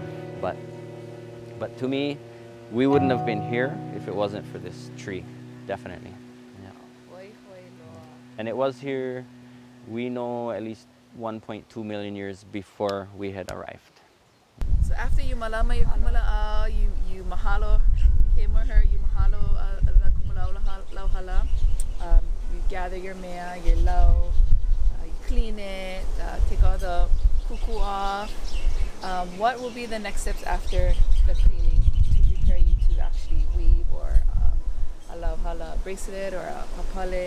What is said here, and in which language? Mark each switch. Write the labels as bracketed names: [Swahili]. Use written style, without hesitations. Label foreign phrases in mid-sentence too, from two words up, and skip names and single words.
[English] But to me, we wouldn't have been here if it wasn't for this tree, definitely. Yeah. And it was here, we know, at least 1.2 million years before we had arrived. So after you malama your kumulaa, you mahalo him or her, you mahalo [Hawaiian] la kumulaa lauhala. [English] You gather your mea, your lau, you clean it, take all the kuku off. What will be the next steps after the cleaning to prepare you to actually weave or a lauhala bracelet or a papale?